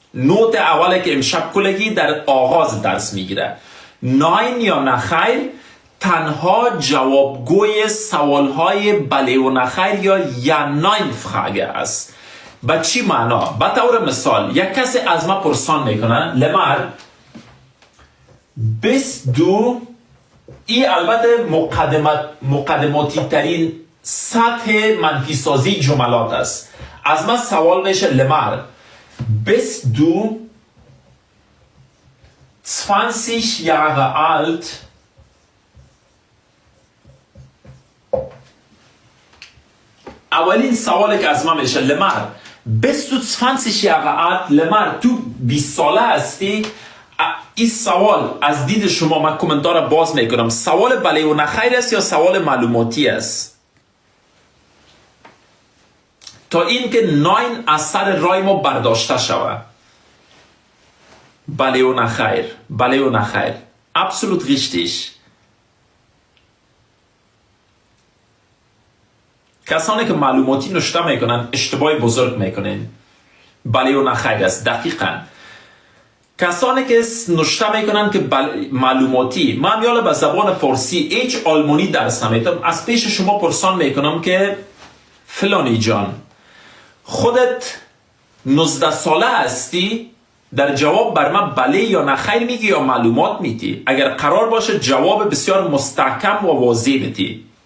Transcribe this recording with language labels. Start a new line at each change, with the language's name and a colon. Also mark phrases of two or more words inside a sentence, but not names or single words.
Persian: نوت اوله که امشب کلگی در آغاز درس میگیره. ناین یا نخیر تنها جوابگوی سوالهای بله و نخیر یا
German: Nein Frage
Persian: است. به چی معنا؟ به طور مثال یک کسی از ما پرسان میکنه لمر
German: bist du،
Persian: این البته مقدماتی ترین سطح منفی سازی جملات است. از من سوال میشه لمر
German: Bist du 20 Jahre alt
Persian: اولین سوالی که از ما میشه لمر
German: bist du 20 Jahre alt
Persian: لمر تو 20 ساله هستی این سوال از دید شما من کامنتار باز میکنم سوال بله و نخیر است یا سوال معلوماتی است تا این که ناین از سر رای ما برداشته شود بله و نخیر بله و نخیر
German: absolut richtig
Persian: کسانی که معلوماتی نوشته میکنن اشتباه بزرگ میکنن بله و نخیر است دقیقاً کسانی که نوشته میکنن که معلوماتی من یالا به زبان فارسی هیچ آلمانی درس نمیدم از پیش شما پرسان میکنم که فلانی جان خودت 19 ساله هستی در جواب بر من بله یا نخیر میگی یا معلومات میدی اگر قرار باشه جواب بسیار مستحکم و واضح میدی